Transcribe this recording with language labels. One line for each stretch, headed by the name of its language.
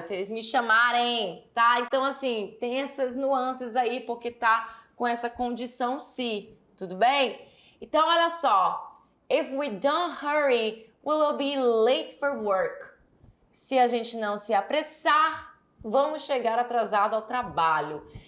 Portuguese: Se eles me chamarem, tá? Então, assim, tem essas nuances aí, porque tá com essa condição se, tudo bem? Então, olha só.
English: If we don't hurry, we will be late for work.
Portuguese: Se a gente não se apressar, vamos chegar atrasado ao trabalho.